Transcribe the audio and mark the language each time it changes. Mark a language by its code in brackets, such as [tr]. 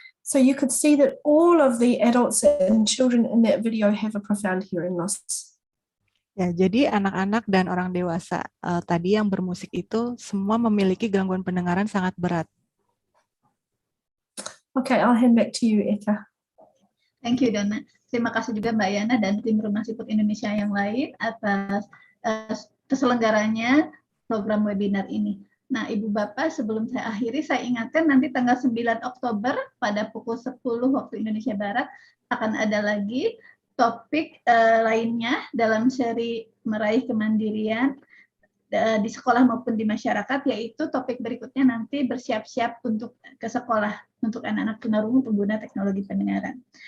[en] So you could see that all of the adults and children in that video have a profound hearing loss. [id] Ya, jadi anak-anak dan orang dewasa tadi yang bermusik itu semua memiliki gangguan pendengaran sangat berat. [en] Okay, I'll hand back to you, Eka. Thank you, Donna. [id] Terima kasih juga Mbak Yana dan tim Rumah Siput Indonesia yang lain atas terselenggaranya program webinar ini. Nah, Ibu Bapak, sebelum saya akhiri, saya ingatkan nanti tanggal 9 Oktober pada pukul 10 waktu Indonesia Barat akan ada lagi topik lainnya dalam seri Meraih Kemandirian di sekolah maupun di masyarakat, yaitu topik berikutnya nanti bersiap-siap untuk ke sekolah untuk anak-anak tunarungu pengguna teknologi pendengaran.